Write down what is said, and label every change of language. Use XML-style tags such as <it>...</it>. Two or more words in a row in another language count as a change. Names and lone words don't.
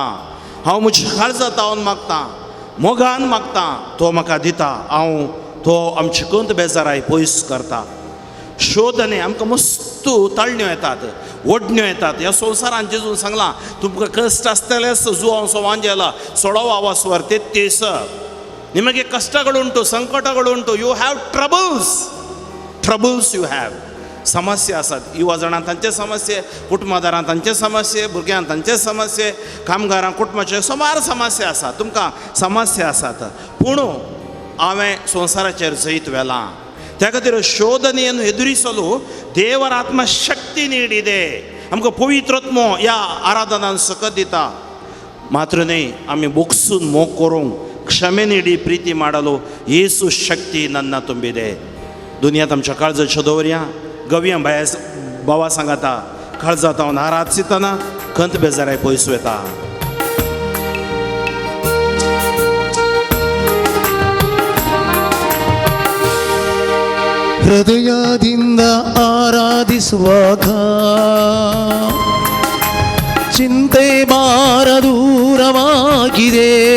<kok>हांव म्हज्या काळजा तावन मागतां, मोगान मागतां, तो म्हाका दिता. हांव तो आमची खंत बेजाराय पयस करता. शोधने आमकां मस्त ताळण्यो येतात, ओडण्यो येतात. ह्या संवसारान जेजून सांगलां तुमकां कश्ट आसतलेच जुवां सोवांजेला सोडवा वासवर 33.</kok> <kn>ನಿಮಗೆ ಕಷ್ಟಗಳುಂಟು, ಸಂಕಟಗಳುಂಟು.</kn> <en>You have troubles you have.</en> <kok>समस्या आसात. युवा जाणां तांचे समस्ये, कुटुंबदारां तांचे समस्ये, भुरग्यांक तांचे समस्ये, कामगारां कुटुंबाचे सुमार समस्या आसात. तुमकां समस्या आसात. पूण हांवें संवसाराचेर जैत वेलां. त्या खातीर</kok> <kn>ಶೋಧನೆಯನ್ನು ಎದುರಿಸಲು ದೇವರ ಆತ್ಮ ಶಕ್ತಿ ನೀಡಿದೆ.</kn> <kok>आमकां पवित्रत्व ह्या आराधनान सकत दिता. मात्र न्ही, आमी बोगसून मोग करूंक,</kok> <kn>क्षमे ನೀಡಿ ಪ್ರೀತಿ ಮಾಡಲು ಯೇಸು ಶಕ್ತಿ ನನ್ನ ತುಂಬಿದೆ.</kn> <kok>दुनियांत आमच्या काळजाचें दवरया. गवया भावा सांगाता काळजा तावन आराधसितना खंत बेजाराय पयस वता.</kok> <kn>ಹೃದಯದಿಂದ ಆರಾಧಿಸುವಾಗ ಚಿಂತೆ ಭಾರ ದೂರವಾಗಿದೆ.</kn>